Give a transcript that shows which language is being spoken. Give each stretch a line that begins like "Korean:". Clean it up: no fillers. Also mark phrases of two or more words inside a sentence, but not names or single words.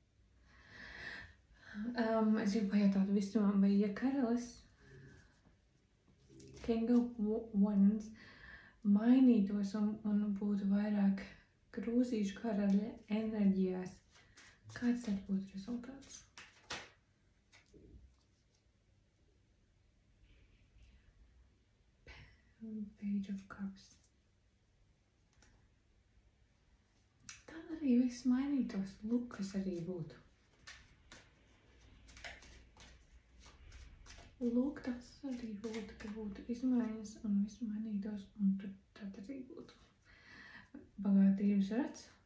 Latvian: Es gribu pajautāt visumam, vai ja karalis King of Wands mainītos un būtu vairāk krūzīšu karaļa enerģijās, kāds tad būtu rezultāts? Page of Cups. Tad arī viss mainītos, lukas arī būtu. Lūk, tas arī būtu, ka būtu izmaiņas un viss mainītos, un tad arī būtu bagātības rats.